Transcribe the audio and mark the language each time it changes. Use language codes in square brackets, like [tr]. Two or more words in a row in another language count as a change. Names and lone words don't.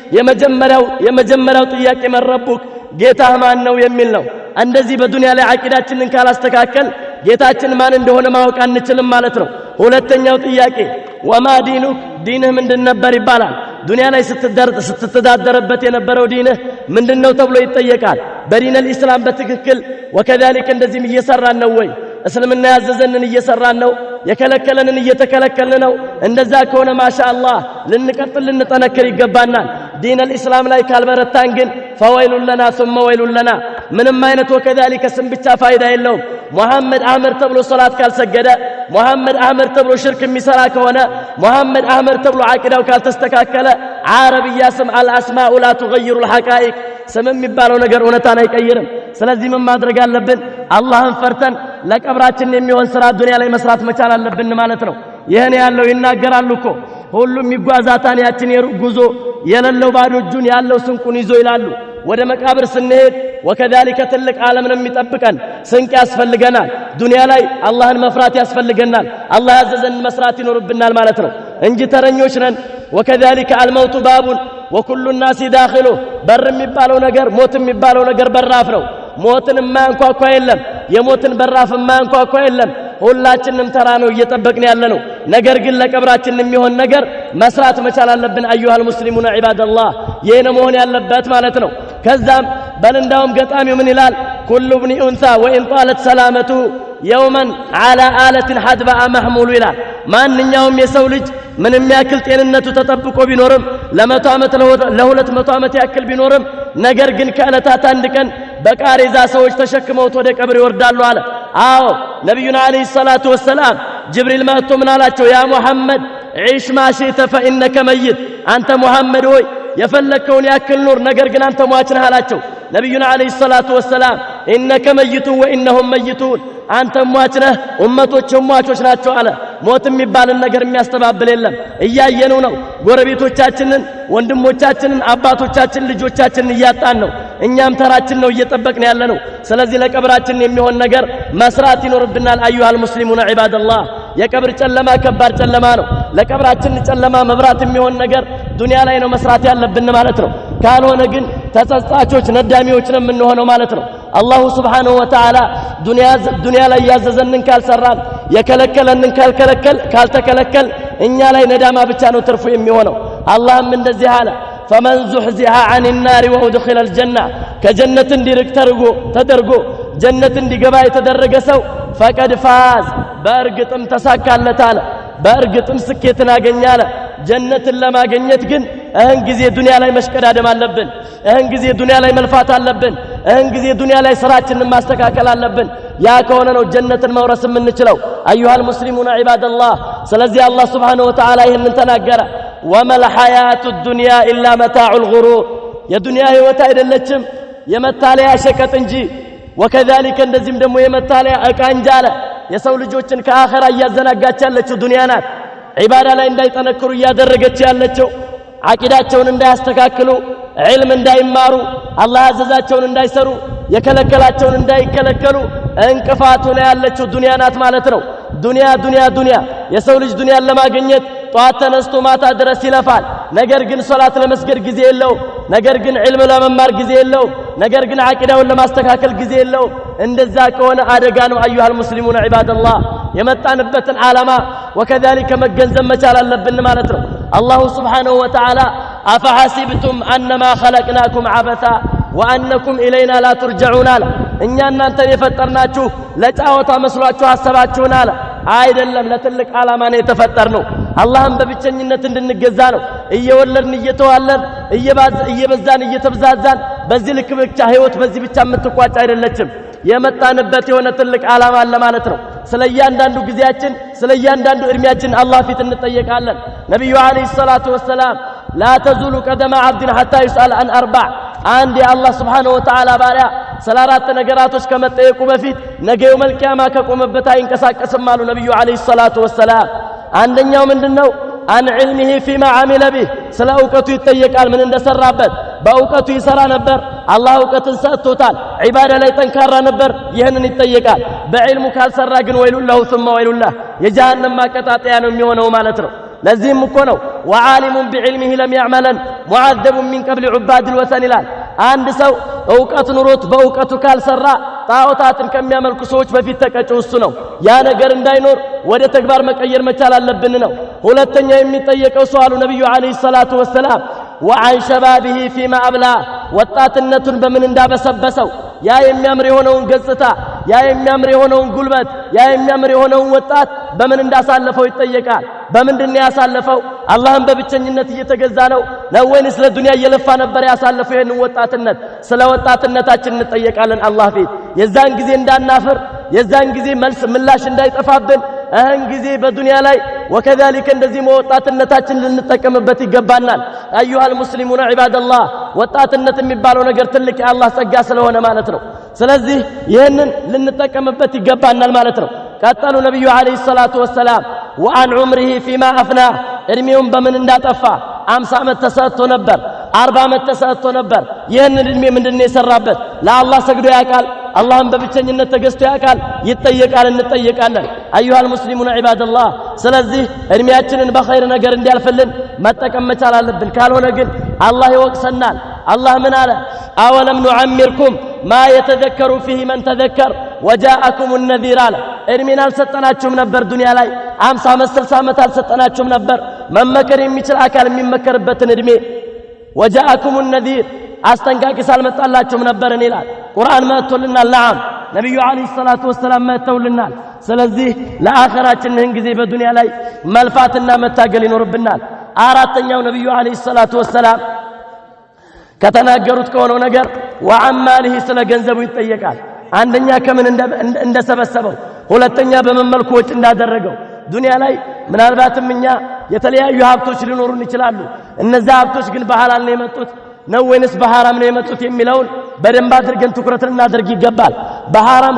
[am] የመጀመሪያው ጥያቄ መረቡክ ጌታህ ማን ነው የሚል ነው። እንደዚህ በዱንያ ላይ ዓቂዳችንን ካላስተካከል ጌታችን ማን እንደሆነ ማወቅ አንችልም ማለት ነው። ሁለተኛው ጥያቄ [ar] وما دينك [am] ዲንህ ምንድን ነበር ይባላል። ዱንያ ላይ ስትተዳደረበት የነበረው ዲንህ ምንድነው ተብሎ ይጠየቃል። በዲን الاسلام በትክክል وكذلك እንደዚህም እየሰራን ነው ወይ እስልምና ያዘዘንን እየሰራን ነው የከለከለንን እየተከለከልን ነው እንደዛ ከሆነ ማሻአላህ ልንቀጥል ልንጠነክር ይገባናል [ar] دين الاسلام [am] ላይ ካልበረታን ግን [ar] فويل لنا ثم ويل لنا [am] ምንም አይነት وكذلك ስም ብቻ ፋይዳ የለውም ሙሐመድ አህመድ ተብሎ ሶላት ካልሰገደ ሙሐመድ አህመድ ተብሎ ሽርክ የሚሰራ ከሆነ ሙሐመድ አህመድ ተብሎ አቂዳው ካልተስተካከለ አረብያ ስም [ar] الاسماء لا تغير الحقائق [am] ስም የሚባለው ነገር እውነታን አይቀይርም ስለዚህ ምን ማድረግ አለብን አላህን ፈርተን ለቀብራችን የሚሆን ስራ ዱንያ ላይ መስራት መቻል አለብን ማለት ነው ይሄን ያለው ይናገራሉ እኮ ሁሉም ይጓዛታን ያችን የሩጉዞ የለለው ባዶ እጁን ያለው ስንቁን ይዞ ይላሉ ወደ መቃብር ስንሄድ وكذلك ትልቅ ዓለምን የሚጠብቀን ስንቅ ያስፈልገናል ዱንያ ላይ አላህን መፍራት ያስፈልገናል አላህ ያዘዘን መስራት ይኖርብናል ማለት ነው እንጂ ተረኞች ነን [ar] وكذلك الموت باب وكل الناس داخله [am] በር የሚባለው ነገር ሞት የሚባለው ነገር በራፍ ነው ሞትን ማንኳኳ የለም የሞትን በራፍ ማንኳኳ የለም ሁላችንም ተራ ነው እየጠበቅን ያለ ነው ነገር ግን ለቀብራችን የሚሆን ነገር መስራት መቻል አለብን [ar] ايها المسلمون عباد الله [am] የነ መሆን ያለበት ማለት ነው ከዛም በልንዳውም ገጣሚው ምን ይላል [ar] كل ابن انثى وان طالت سلامته يوما على آلة حدباء محمول [am] ይላል ማንኛውም የሰው ልጅ ምንም ያክል ጤንነቱ ተጠብቆ ቢኖርም ለመቶ ዓመት ለ200 ዓመት ያክል ቢኖርም ነገር ግን ከዕለታት አንድ ቀን በቃሬዛ ሰዎች ተሸክመውት ወደ ቀብር ይወርዳሉ አለ አዎ ነብዩና [ar] عليه الصلاة والسلام [am] ጅብሪል መጥቶ ምን አላቸው [ar] يا محمد عيش ما شئت فإنك ميت [am] አንተ ሙሐመድ ሆይ የፈለከውን ያክል ኑር ነገር ግን አንተ ሟች ነህ አላቸው ነብዩና [ar] عليه الصلاة والسلام انك ميت وانهم ميتون [am] አንተ ሟች ነህ ኡመቶችም ሟቾች ናቸው አለ ሞት የሚባል ነገር የሚያስተባብል የለም እያየነው ነው ጎረቤቶቻችንን ወንድሞቻችንን አባቶቻችንን ልጆቻችንን እያጣን ነው እኛም ተራችን ነው እየጠበቅን ያለ ነው ስለዚህ ለቀብራችን የሚሆን ነገር መስራት ይኖርብናል [ar] ايها المسلمون عباد الله [am] የቀብር ጨለማ ከባድ ጨለማ ነው ለቀብራችን ጨለማ መብራት የሚሆን ነገር ዱንያ ላይ ነው መስራት ያለብን ማለት ነው ካልሆነ ግን ተጸጻቾች ነዳሚዎች ነው የምንሆነው ማለት ነው አላሁ [ar] سبحانه وتعالى [am] ዱንያ ላይ ያዘዘንን ካልሰራን የከለከለንን ካልተከለከል እኛ ላይ ነዳማ ብቻ ነው ትርፉ የሚሆነው አላህም እንደዚህ አለ [ar] فمن زحزح عن النار وادخل الجنة كجنة [am] እንዲርቅ ተደርጎ ጀነት እንዲገባ የተደረገ ሰው فقد فاز በእርግጥም ተሳካለት አለ በእርግጥም ስኬትን አገኛለ ጀነትን ለማግኘት ግን እህን ጊዜ ዱንያ ላይ መሽቀዳደም አለብን እህን ጊዜ ዱንያ ላይ መልፋት አለብን እህን ጊዜ ዱንያ ላይ ስራችንን ማስተካከል አለብን ያ ከሆነ ነው ጀነትን መውረስ የምንችለው [ar] ايها المسلمون عباد الله [am] ስለዚህ አላህ [ar] سبحانه وتعالى [am] ይሄንን ተናገረ [ar] وما الحياة الدنيا إلا متاع الغرور [am] የዱንያ ህይወት አይደለችም የመታለያ ሸቀጥ እንጂ وكذلك እንደዚህም ደግሞ የመታለያ ዕቃ እንጂ አለ የሰው ልጆችን ከአኺራ ያዘናጋች ያለችው ዱንያ ናት ዒባዳ ላይ እንዳይጠነክሩ ያደረገች ያለችው አቂዳቸውን እንዳያስተካክሉ ዒልም እንዳይማሩ አላህ ያዘዛቸውን እንዳይሰሩ የከለከላቸውን እንዳይከለከሉ እንቅፋት ሆነ ያለችው ዱንያ ናት ማለት ነው ዱንያ የሰው ልጅ ዱንያን ለማግኘት ጧት ተነስቶ ማታ ድረስ ይለፋል ነገር ግን ሶላት ለመስገድ ጊዜ የለው ነገር ግን ዒልም ለመማር ጊዜ የለው ነገር ግን አቂዳውን ለማስተካከል ጊዜ የለው እንደዛ ከሆነ አደጋ ነው [ar] ايها المسلمون عباد الله [am] የመጣንበትን ዓላማ وكذلك መገንዘብ መቻል አለብን ማለት ነው አላሁ [ar] سبحانه وتعالى أفحسبتم أنما خلقناكم عبثا وأنكم إلينا لا ترجعون [am] እኛ እናንተን የፈጠርናችሁ ለጫወታ መስሏችሁ አሰባችሁና አለ አይደለም ለትልቅ ዓላማ ነው የተፈጠርነው አላህን በብቸኝነት እንድንገዛ ነው እየወለድን እየተዋለድን እየበዛን እየተብዛዛን በዚህ ልክ ብቻ ህይወት በዚህ ብቻ የምትቋጭ አይደለችም የመጣንበት የሆነ ትልቅ ዓላማ አለ ማለት ነው ስለያንዳንዱ ጊዜያችን ስለያንዳንዱ እድሜያችን አላህ ፊት እንጠየቃለን ነብዩ [ar] عليه الصلاة والسلام لا تزول قدم عبد حتى يسأل عن أربع [am] አንድ የአላህ [ar] سبحانه وتعالى [am] ባሪያ ስለ አራት ነገራቶች ከመጠየቁ በፊት ነገ የውመል ቂያማ ከቆመበት አይንቀሳቀስም አሉ ነብዩ [ar] عليه الصلاة والسلام [am] አንደኛው ምንድነው [ar] عن علمه فيما عمل به [am] ስለ ዕውቀቱ ይጠየቃል ምን እንደሰራበት በዕውቀቱ ይሰራ ነበር አላህ ዕውቀትን ሰጥቶታል ዒባዳ ላይ ጠንካራ ነበር ይሄንን ይጠየቃል በዕልሙ ካልሰራ ግን [ar] ويل له ثم ويل له [am] የጀሃነም ማቀጣጣያ ነው የሚሆነው ማለት ነው ለዚህም እኮ ነው [ar] وعالم بعلمه لم يعملا معذب من قبل عباد الوثن [am] ይላል አንድ ሰው ዕውቀት ኑሮት በዕውቀቱ ካልሰራ ጣዖታትን ከሚያመልኩ ሰዎች በፊት ተቀጭው እሱ ነው ያ ነገር እንዳይኖር ወደ ተግባር መቀየር መቻል አለብን ነው ሁለተኛ የሚጠየቀው ሰው አሉ ነብዩ [ar] عليه الصلاة والسلام وعن شبابه فيما أبلى [am] ወጣትነቱን በምን እንዳበሰበሰው ያ የሚያምር የሆነውን ገጽታ ያ የሚያምር የሆነውን ጉልበት ያ የሚያምር የሆነውን ወጣት በምን እንዳሳለፈው ይጠየቃል በምንድነው ያሳለፈው አላህን በብቸኝነት እየተገዛ ነው ወይንስ ለዱንያ እየለፋ ነበር ያሳለፈው ይሄን ወጣትነት ስለ ወጣትነታችን እንጠየቃለን አላህ ፊት የዛን ጊዜ እንዳናፍር የዛን ጊዜ መልስ ምላሽ እንዳይጠፋብን አሁን ጊዜ በዱንያ ላይ ወከذلك እንደዚህ ወጣትነታችን ልንጠቀምበት ይገባናል [ar] أيها المسلمون عباد الله [am] ወጣትነት የሚባለው ነገር ትልቅ የአላህ ጸጋ ስለሆነ ማለት ነው ስለዚህ ይሄንን ልንጠቀምበት ይገባናል ማለት ነው ቀጠሉ ነብዩ [ar] عليه الصلاة والسلام وعن عمره فيما افنى [am] እድሜውን በምን እንዳጠፋ 50 ዓመት ተሰጥቶ ነበር 40 ዓመት ተሰጥቶ ነበር ይሄንን እድሜ ምንድነው የሰራበት ለአላህ ሰግዶ ያቃል አላህን በብቸኝነት ተገዝቶ ያቃል ይጠየቃል እንጠየቃለን [ar] أيها المسلمون عباد الله [am] ስለዚህ እድሜያችንን በኸይር ነገር እንዲያልፍልን መጠቀም መቻል አለብን ካልሆነ ግን አላህ ይወቅሰናል አላህ ምን አለ [ar] أولم نعمركم ما يتذكر فيه من تذكر وجاءكم النذير [am] አለ እድሜን አልሰጠናችሁም ነበር ዱንያ ላይ 50 ዓመት 60 ዓመት አልሰጠናችሁም ነበር መመከር የሚችል አካል የሚመከርበትን እድሜ [ar] وجاءكم النذير [am] አስጠንቃቂ ሳልመጣላችሁም ነበር ይላል ቁርአን መጥቶልናል ነዓም ነብዩ [ar] عليه الصلاة والسلام [am] መጥተውልናል ስለዚህ ለአኺራችን ይህን ጊዜ በዱንያ ላይ መልፋትና መታገል ይኖርብናል አራተኛው ነብዩ [ar] عليه الصلاة والسلام [am] ከተናገሩት ከሆነው ነገር ወአማሊሂ ስለ ገንዘቡ ይጠየቃል አንደኛ ከምን እንደሰበሰበው ሁለተኛ በመመልኩ ወጭ እንዳደረገው ዱንያ ላይ ምናልባትም እኛ የተለያዩ ሀብቶች ሊኖሩን ይችላሉ እነዛ ሀብቶች ግን በሐላል ነው የመጡት ነው ወይንስ በሐራም ነው የመጡት የሚለውን በደንብ አድርገን ትኩረት ልናደርግ ይገባል በሐራም